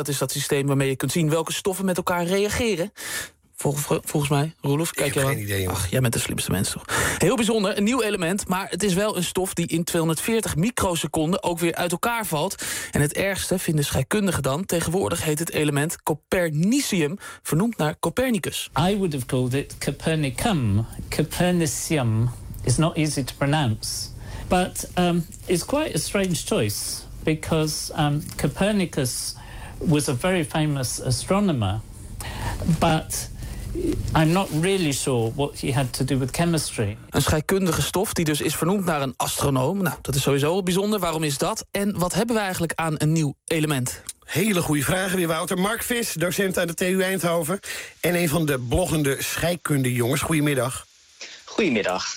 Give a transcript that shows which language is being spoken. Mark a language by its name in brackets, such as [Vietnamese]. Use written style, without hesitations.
[Dutch] Dat is dat systeem waarmee je kunt zien welke stoffen met elkaar reageren. Volgens mij, Roelof, kijk jij wel? Ik heb geen idee, man. Ach, jij bent de slimste mens, toch? Heel bijzonder, een nieuw element, maar het is wel een stof die in 240 microseconden ook weer uit elkaar valt. En het ergste vinden scheikundigen dan. Tegenwoordig heet het element Copernicium, vernoemd naar Copernicus. [English] I would have called it Copernicum. Copernicium is not easy to pronounce. But it's quite a strange choice because Copernicus was a very famous astronomer, but I'm not really sure what he had to do with chemistry. [Dutch] Een scheikundige stof die dus is vernoemd naar een astronoom. Nou, dat is sowieso bijzonder. Waarom is dat? En wat hebben we eigenlijk aan een nieuw element? Hele goede vragen weer, Wouter. Mark Vis, docent aan de TU Eindhoven en een van de bloggende scheikundejongens. Goedemiddag. Goedemiddag.